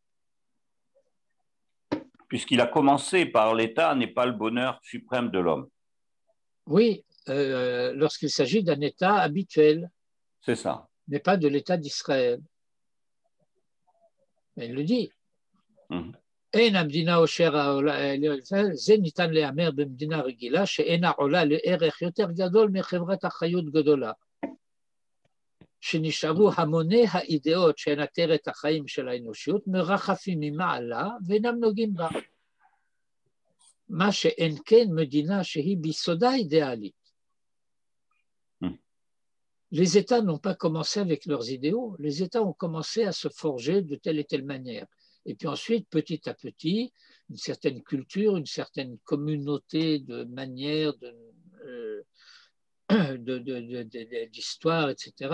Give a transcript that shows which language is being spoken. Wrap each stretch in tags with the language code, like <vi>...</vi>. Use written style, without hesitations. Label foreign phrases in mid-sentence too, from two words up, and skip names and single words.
<fr>Puisqu'il a commencé par l'état, n'est pas le bonheur suprême de l'homme. Oui, lorsqu'il s'agit d'un état habituel. C'est ça. Mais pas de l'état d'Israël. Mais il le dit.</fr> <he>אין המדינה אושר זה ניתן להיאמר במדינה רגילה שאינה עולה לערך יותר גדול מחברת אחריות גדולה. שנשארו המוני האידאות שהן עטרת החיים של האנושיות מרחפים ממעלה ואינם נוגעים בה. מה שאין כן מדינה שהיא ביסודה אידיאלית.</he> <fr>Les États n'ont pas commencé avec leurs idéaux, les États ont commencé à se forger de telle et telle manière. Et puis ensuite, petit à petit, une certaine culture, une certaine communauté de manières, d'histoire, etc.</fr>